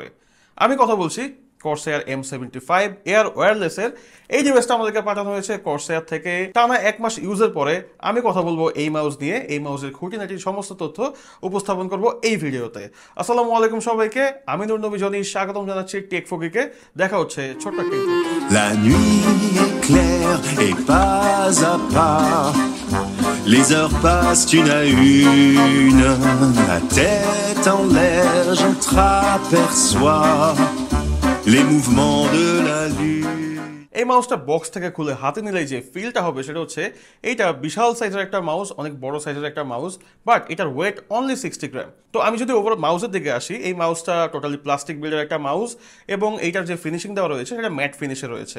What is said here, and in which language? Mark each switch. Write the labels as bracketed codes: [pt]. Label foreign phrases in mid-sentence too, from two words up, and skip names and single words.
[bn] আমি কথা বলছি কর্সার M75 এয়ার ওয়্যারলেসের। এই ডিভাইসটা আমাদেরকে পাঠানো হয়েছে কর্সার থেকে। টানা 1 মাস ইউজের পরে আমি কথা বলবো এই মাউস নিয়ে। এই মাউসের খুঁটিনাটি সমস্ত তথ্য উপস্থাপন করব এই ভিডিওতে। [ar] السلام عليكم [bn] সবাইকে, আমি নূর নবী জনি স্বাগতম জানাচ্ছি টেক ফকিকে। দেখা হচ্ছে ছোট্ট একটা intro। [fr] La nuit est claire et pas à pas, les heures passent une à une, la tête en l'air, j'entraperçois les mouvements de la lune. [bn] এই মাউসটা বক্স থেকে খুলে হাতে নিলেই যে ফিলটা হবে সেটা হচ্ছে এইটা বিশাল সাইজের একটা মাউস, অনেক বড় সাইজের একটা মাউস, বাট এটার [en] weight only [bn] 60 গ্রাম। তো আমি যদি ওভারঅল মাউসের দিকে আসি, এই মাউসটা [en] totally plastic build [bn] একটা মাউস এবং এইটার যে ফিনিশিং দেওয়া রয়েছে সেটা [en] matte finish [bn] রয়েছে।